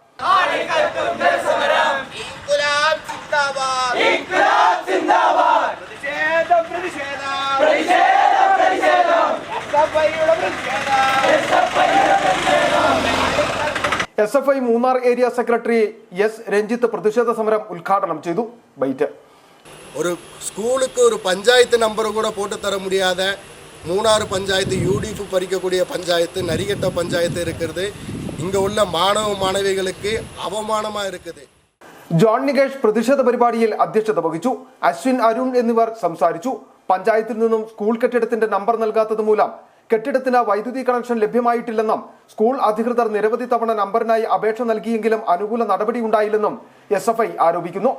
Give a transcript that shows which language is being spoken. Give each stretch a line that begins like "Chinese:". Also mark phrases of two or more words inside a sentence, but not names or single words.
Malayalam: എസ്എഫ്ഐ മൂന്നാർ ഏരിയ സെക്രട്ടറി എസ് രഞ്ജിത്ത് പ്രതിഷേധ സമരം ഉദ്ഘാടനം ചെയ്തു. ബൈറ്റ്
Tamil: ஒரு ஸ்கூலுக்கு ஒரு பஞ்சாயத்து நம்பர் கூட போட்டு தர முடியாத மூணாறு பஞ்சாயத்து யூடிஎஃப் பறிக்கக்கூடிய பஞ்சாயத்து நரிகட்ட பஞ்சாயத்து இருக்கிறது. இங்க உள்ள மாணவ மாணவிகளுக்கு அவமானமா இருக்குது.
Malayalam: ജോൺ നികേഷ് പ്രതിഷേധ പരിപാടിയിൽ അധ്യക്ഷത വഹിച്ചു. അശ്വിൻ, അരുൺ എന്നിവർ സംസാരിച്ചു. പഞ്ചായത്തിൽ നിന്നും സ്കൂൾ കെട്ടിടത്തിന്റെ നമ്പർ നൽകാത്തത് മൂലം കെട്ടിടത്തിന് വൈദ്യുതി കണക്ഷൻ ലഭ്യമായിട്ടില്ലെന്നും സ്കൂൾ അധികൃതർ നിരവധി തവണ നമ്പറിനായി അപേക്ഷ നൽകിയെങ്കിലും അനുകൂല നടപടി ഉണ്ടായില്ലെന്നും എസ്എഫ്ഐ ആരോപിക്കുന്നു.